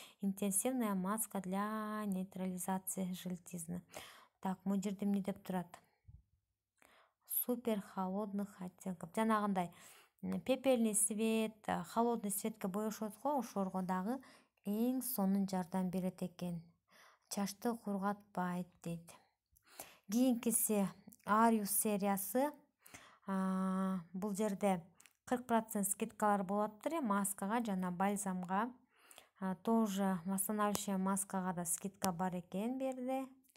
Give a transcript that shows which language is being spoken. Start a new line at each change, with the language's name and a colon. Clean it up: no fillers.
Russian: Интенсивная маска для нейтрализации желтизны.
Kyrgyz: Так, бул жерде эмне деп турат?
Russian: Супер холодных оттенков. Жанагындай пепельный свет, холодный
Kyrgyz: светке боешот го, ошолорго дагы эң сонун жардам берет экен. Чачты кургатпайт дейт. Кийинкиси Arius сериясы. Бул жерде 40% скидкалар болуп атыптыр, маскага жана бальзамга.
Russian: Тоже восстанавливающая
Kyrgyz: маскага да скидка бар экен берде.